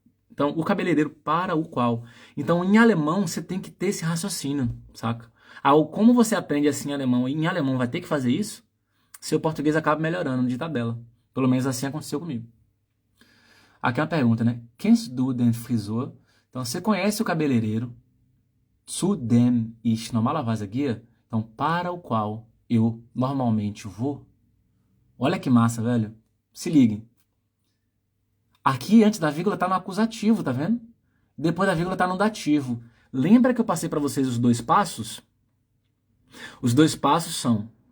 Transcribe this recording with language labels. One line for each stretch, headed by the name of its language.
Portuguese: Então, o cabeleireiro para o qual. Então, em alemão, você tem que ter esse raciocínio, saca? Como você aprende assim em alemão e em alemão vai ter que fazer isso, seu português acaba melhorando de tabela. Pelo menos assim aconteceu comigo. Aqui é uma pergunta, né?
German: Kennst du den Friseur?
Portuguese: Então, você conhece o cabeleireiro?
German: Zu dem ich normalerweise gehe?
Portuguese: Então, para o qual eu normalmente vou. Olha que massa, velho. Se liguem. Aqui, antes da vírgula, tá no acusativo, tá vendo? Depois da vírgula tá no dativo. Lembra que eu passei para vocês os dois passos? Os dois passos são